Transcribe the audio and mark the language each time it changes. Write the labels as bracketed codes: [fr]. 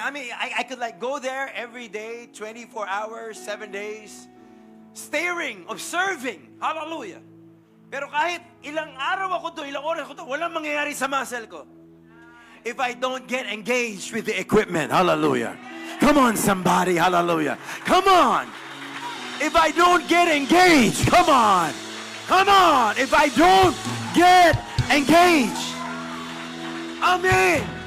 [en] I could like go there every day, 24 hours, 7 days, staring, observing. Hallelujah. [tl] Pero kahit ilang araw ako doon, ilang oras ako doon, walang mangyayari sa muscle ko. [en] If I don't get engaged with the equipment. Hallelujah. Come on, somebody. Hallelujah. Come on. If I don't get engaged. Come on. Come on. If I don't get engaged. Amen.